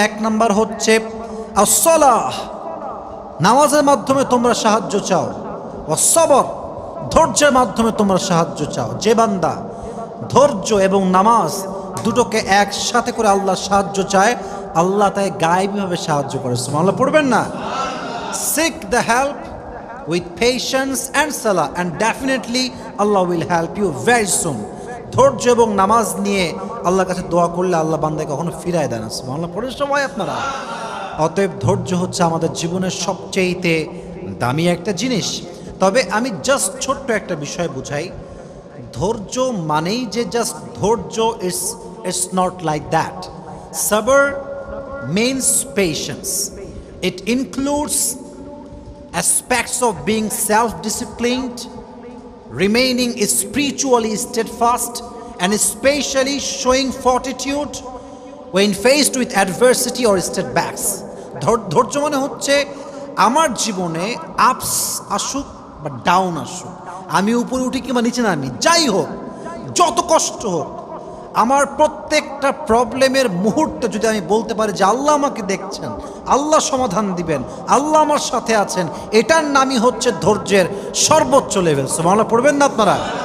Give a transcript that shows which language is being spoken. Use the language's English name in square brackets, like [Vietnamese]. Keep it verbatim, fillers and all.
[Bangla] এক নাম্বার হচ্ছে আস-সালাহ, নামাজের মাধ্যমে তোমরা সাহায্য চাও। ওয়াস-সাবর, ধৈর্যের মাধ্যমে তোমরা সাহায্য চাও। যে বান্দা ধৈর্য এবং নামাজ দুটোকে একসাথে করে আল্লাহ সাহায্য চায়, আল্লাহ তাকে গায়েবীভাবে সাহায্য করে। সুবহানাল্লাহ পড়বেন না? [English] Seek the help with patience and salah, and definitely Allah will help you very soon. [Bangla] ধৈর্য এবং নামাজ নিয়ে আল্লাহর কাছে দোয়া করলে আল্লাহ বান্দাকে কখনো ফিরায় দেন না। সুবহানাল্লাহ, পড়েন সবাই আপনারা। অতএব ধৈর্য হচ্ছে আমাদের জীবনের সবচেয়েতে দামি একটা জিনিস। তবে আমি জাস্ট ছোট্ট একটা বিষয় বুঝাই, ধৈর্য মানেই যে জাস্ট ধৈর্য, [English] It's it's not like that. সবর means patience. It includes aspects of being self-disciplined, remaining spiritually steadfast, and especially showing fortitude when faced with adversity or setbacks. [Bangla] ধৈর্য মানে হচ্ছে আমার জীবনে আপস আসুক বা ডাউন আসুক, আমি উপরে উঠি কিংবা নিচে নামি, যাই হোক, যত কষ্ট হোক, আমার প্রত্যেকটা প্রবলেমের মুহূর্তে যদি আমি বলতে পারি যে আল্লাহ আমাকে দেখছেন, আল্লাহ সমাধান দিবেন, আল্লাহ আমার সাথে আছেন, এটার নামই হচ্ছে ধৈর্যের সর্বোচ্চ লেভেল। সুবহানাল্লাহ, পড়বেন না আপনারা?